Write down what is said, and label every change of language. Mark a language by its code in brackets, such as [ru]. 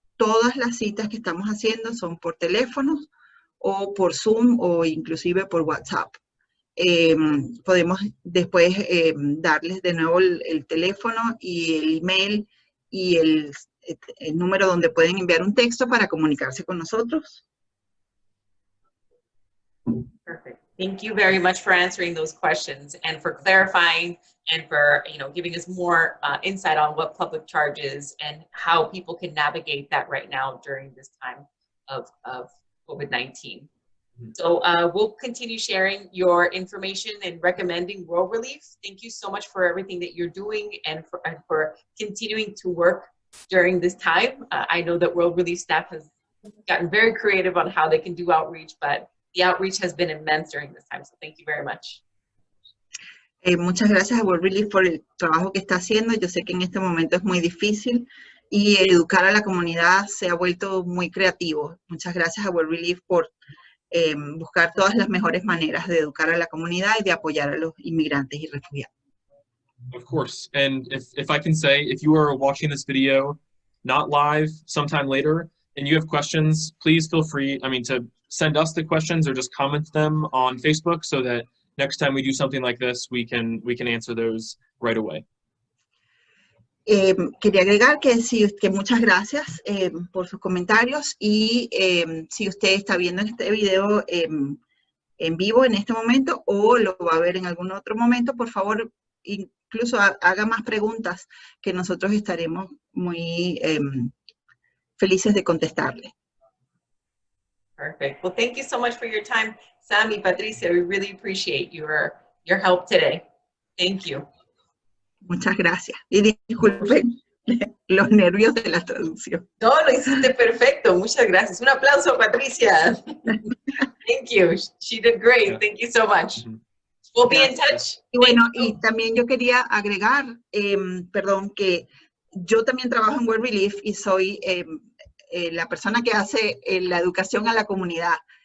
[es] Todas las citas que estamos haciendo son por teléfonos o por Zoom o inclusive por WhatsApp. Podemos después darles de nuevo el teléfono y el email y el número donde pueden enviar un texto para comunicarse con nosotros. [en] Perfect. Thank you very much for answering those questions and for clarifying and for giving us more insight on what public charge is and how people can navigate that right now during this time of COVID-19. So we'll continue sharing your information and recommending World Relief. Thank you so much for everything that you're doing and for continuing to work during this time. I know that World Relief staff has gotten very creative on how they can do outreach, but the outreach has been immense during this time. So thank you very much. [es] Muchas gracias a World Relief por el trabajo que está haciendo. Yo sé que en este momento es muy difícil y educar a la comunidad se ha vuelto muy creativo. Muchas gracias a World Relief por buscar todas las mejores maneras de educar a la comunidad y de apoyar a los inmigrantes y refugiados. [en] Of course, and if I can say, if you are watching this video not live sometime later and you have questions, please feel free, to send us the questions or just comment them on Facebook so that next time we do something like this, we can answer those right away. [es] Quería agregar que muchas gracias por sus comentarios y si usted está viendo este video en vivo en este momento o lo va a ver en algún otro momento, por favor, incluso haga más preguntas que nosotros estaremos muy felices de contestarle. [en] Perfect. Well, thank you so much for your time, Sam y Patricia. We really appreciate your help today. Thank you. [es] Muchas gracias. Y disculpen los nervios de la traducción. No, lo hiciste perfecto. Muchas gracias. Un aplauso, Patricia. [en] Thank you. She did great. Yeah. Thank you so much. We'll be in touch. [es] Y bueno, y también yo quería agregar, que yo también trabajo en World Relief y soy la persona que hace la educación a la comunidad.